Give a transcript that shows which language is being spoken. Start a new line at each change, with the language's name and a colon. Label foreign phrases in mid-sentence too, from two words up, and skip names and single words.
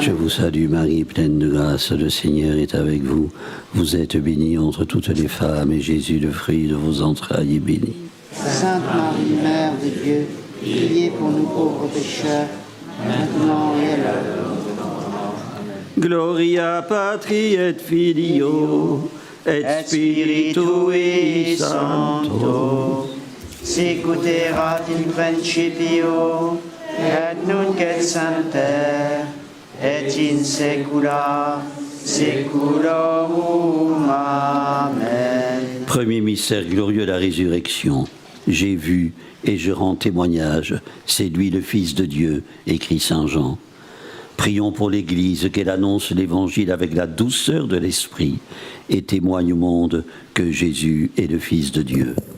French: Je vous salue Marie, pleine de grâce, le Seigneur est avec vous. Vous êtes bénie entre toutes les femmes, et Jésus, le fruit de vos entrailles, est béni. Sainte Marie, Mère de Dieu, priez pour nous pauvres pécheurs, maintenant et à l'heure de notre mort.
Latin: Gloria Patri et Filio et Spiritui Sancto. Sicuterat in principio, et nunc et semper, et in saecula saeculorum. Amen.
French: Premier mystère glorieux, la résurrection. J'ai vu et je rends témoignage, c'est lui le Fils de Dieu, écrit Saint Jean. Prions pour l'Église, qu'elle annonce l'Évangile avec la douceur de l'Esprit et témoigne au monde que Jésus est le Fils de Dieu.